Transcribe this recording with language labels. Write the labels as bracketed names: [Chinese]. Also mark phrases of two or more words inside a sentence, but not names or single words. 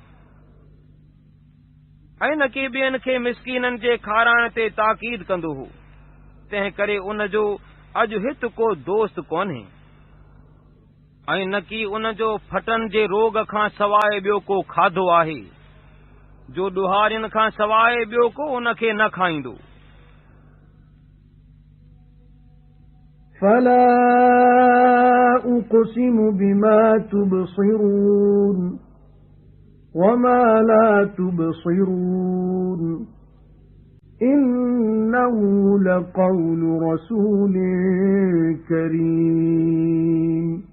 [Sindhi] ऐं न की ॿियनि खे मिसकीननि जे खाराइण ते ताकीद कंदो हो, तंहिं करे उन जो अॼु हित को दोस्त कोन्हे। ऐं न की उन जो फटन जे रोग खां सवाइ ॿियो को खाधो आहे, जो ॾुहारियुनि खां सवाइ ॿियो को उन खे न खाईंदो। [Arabic] فَلَا أُقْسِمُ بِمَا تُبْصِرُونَ وَمَا لَا تُبْصِرُونَ إِنَّهُ لَقَوْلُ رَسُولٍ كَرِيمٍ